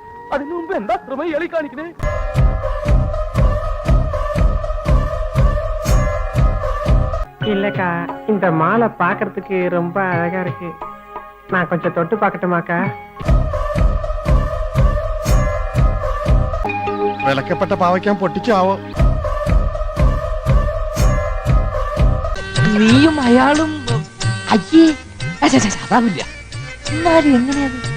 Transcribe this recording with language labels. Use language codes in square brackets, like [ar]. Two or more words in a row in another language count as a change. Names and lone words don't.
[ml] അതിനു മുമ്പ് എന്താ ശ്രമം ഇയാളി കാണിക്കണേ? [ta] இல்லக்கா, இந்த மாலை பாக்குறதுக்கு ரொம்ப அழகா இருக்கு. நான் கொஞ்சம் தொட்டு பார்க்கட்டுமாக்கா? [ml] വിലക്കപ്പെട്ട പാവയ്ക്കാൻ പൊട്ടിച്ചാവോ? നീയും അയാളും അയ്യേ അതാവില്ല. എന്നാലും എങ്ങനെയത്?